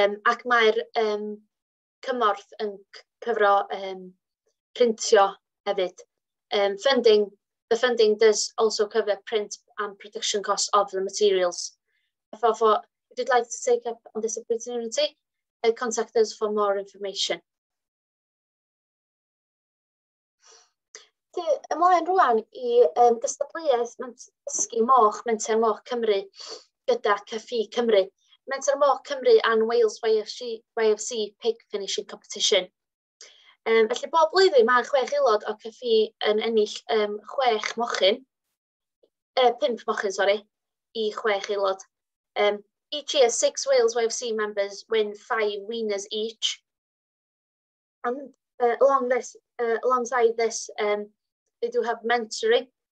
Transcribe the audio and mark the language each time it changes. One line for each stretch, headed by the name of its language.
Welsh: Ac mae'r cymorth yn cyfro printio hefyd.
English: The funding does also cover print and production costs of the materials. Therefore, if you'd like to take up on this opportunity, contact us for more information.
Welsh: Ymlaen rwan I gystadleuaeth dysgu moch, Menter Moch Cymru gyda CFfI Cymru.
English: Menter Moch Cymru and Wales YFC Pig Finishing Competition.
Welsh: Felly bob blwyddyn mae 6 aelod o CFfI yn ennill 5 mochyn, sorry, I 6 aelod.
English: Each year, 6 Wales YFC members win 5 winners each. And alongside this, they do have mentoring.